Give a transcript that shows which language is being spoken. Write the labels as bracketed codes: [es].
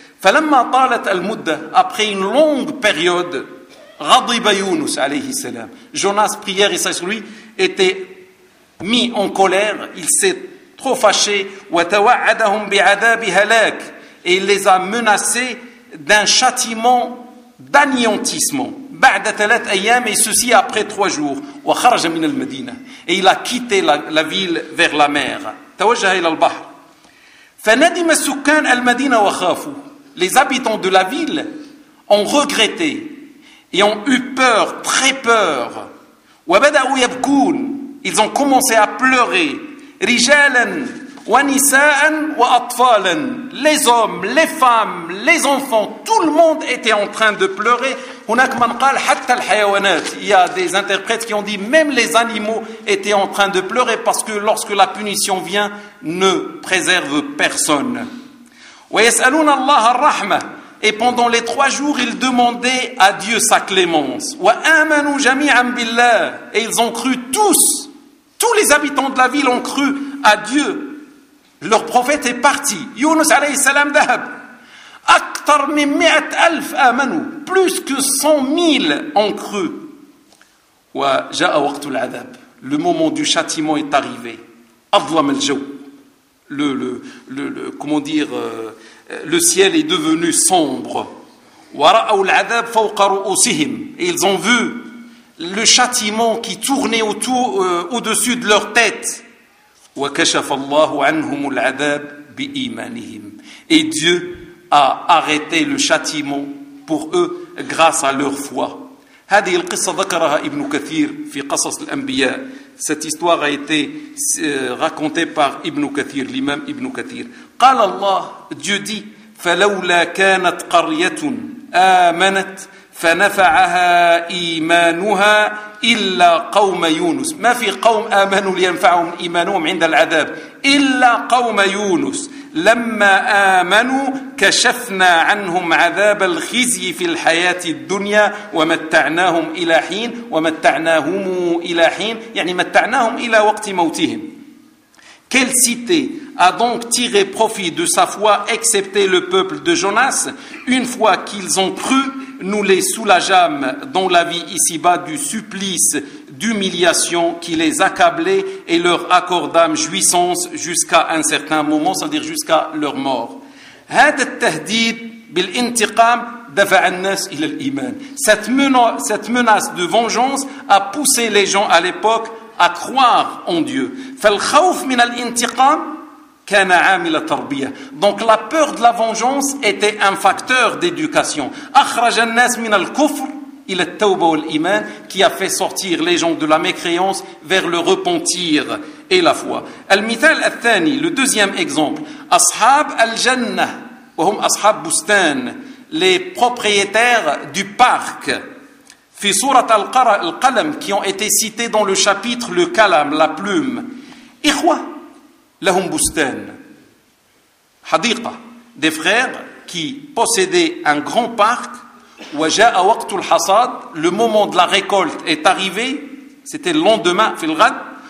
[ar] فلما طالت المدة، [fr] après une longue période، [ar] غضب يونس عليه السلام، [fr] Jonas prière et salut sur lui était mis en colère، il s'est trop fâché. [ar] وتوعدهم بعذاب هلاك، [fr] et il les a menacés d'un châtiment d'anéantissement. [ar] بعد ثلاث أيام، [fr] et ceci après trois jours. [ar] وخرج من المدينة، [fr] et il a quitté la ville vers la mer. [ar] توجه إلى البحر. فندم سكان المدينة وخافوا. [fr] Les habitants de la ville ont regretté et ont eu peur, très peur. [ar] وبدأوا يبكون. [fr] Ils ont commencé à pleurer. [ar] رجالا ونساء وأطفالا. [fr] Les hommes, les femmes, les enfants, tout le monde était en train de pleurer. [ar] هناك من قال حتى الحيوانات. [fr] Il y a des interprètes qui ont dit même les animaux étaient en train de pleurer parce que lorsque la punition vient, ne préserve personne. [ar] ويسألون الله الرحمة. [fr] Et pendant les trois jours, ils demandaient à Dieu sa clémence. [ar] وآمنوا جميعا بالله. [fr] Et ils ont cru tous. Tous les habitants de la ville ont cru à Dieu. Leur prophète est parti. [ar] يونس عليه السلام ذهب. أكثر من 100,000 آمنوا. [fr] Plus que 100,000 ont cru. [ar] وجاء وقت العذاب. [fr] Le moment du châtiment est arrivé. [ar] أظلم الجو. [fr] Le ciel est devenu sombre. [ar] وَرَأَوْا الْعَذَابَ فَوْقَ رُؤُسِهِمْ. [fr] Et ils ont vu le châtiment qui tournait au-dessus de leur tête. [ar] وَكَشَفَ اللَّهُ عَنْهُمُ الْعَذَابَ بِإِيمَانِهِمْ. [fr] Et Dieu a arrêté le châtiment pour eux grâce à leur foi. [ar] هذه القصة ذكرها ابن كثير في قصص الأنبياء. [fr] Cette histoire a été racontée par Ibn Kathir, l'imam Ibn Kathir. [ar] قال الله، [fr] Dieu dit: [ar] فلولا كانت قرية آمنت فنفعها إيمانها إلا قوم يونس. ما في قوم آمنوا لينفعهم إيمانهم عند العذاب إلا قوم يونس. لما آمنوا كشفنا عنهم عذاب الخزي في الحياة الدنيا ومتعناهم إلى حين ومتعناهم إلى حين، يعني متعناهم إلى وقت موتهم. [fr] Quelle cité a donc tiré profit de sa foi excepté le peuple de Jonas? Une fois qu'ils ont cru, nous les soulageâmes dans la vie ici-bas du supplice d'humiliation qui les accablait et leur accordâmes jouissance jusqu'à un certain moment, c'est-à-dire jusqu'à leur mort. [ar] هذا التهديد بالانتقام دفع الناس إلى الإيمان. [fr] Cette menace de vengeance a poussé les gens à l'époque à croire en Dieu. [ar] فالخوف من الانتقام كان عامل تربية. [fr] Donc la peur de la vengeance était un facteur d'éducation. [ar] أخرج الناس من الكفر إلى التوبة والإيمان, [fr] qui a fait sortir les gens de la mécréance vers le repentir et la foi. [ar] المثال الثاني, [fr] le deuxième exemple. [ar] أصحاب الجنة وهم أصحاب بستان, [fr] les propriétaires du parc. [ar] في سورة القلم, [fr] qui ont été cités dans le chapitre le kalam, la plume. [ar] إخوة لهم بستان, حديقة, [fr] des frères qui possédaient un grand parc. [ar] وجاء وقت الحصاد, [fr] le moment de la récolte est arrivé, c'était le lendemain, [ar] في الغد.